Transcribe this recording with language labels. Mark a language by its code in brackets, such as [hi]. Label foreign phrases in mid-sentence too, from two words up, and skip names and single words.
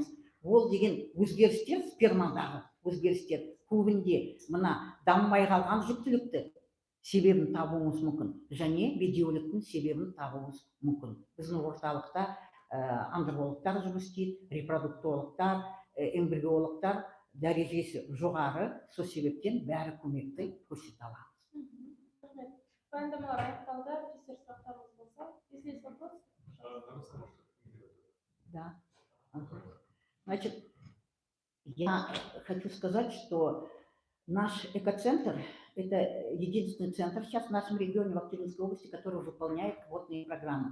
[kk] Ол деген өзгерістер, спермадағы өзгерістер көбінде мына дамымай қалған жүктілікті себебін табуымыз мүмкін, және бедеуліктің себебін табуымыз мүмкін. Біздің орталықта андрологтар жұмыс істейді, репродуктологтар, эмбриологтар дәрежесі жоғары, сол себептен бәрі көмекті көрсете аламыз. Баяндамалар аяқталды. Өздеріңіз сұрақтарыңыз болса, [ru] если есть вопрос. Да. Значит, я хочу сказать, что наш экоцентр – это единственный центр сейчас в нашем регионе, в Актюбинской области, который выполняет квотные программы.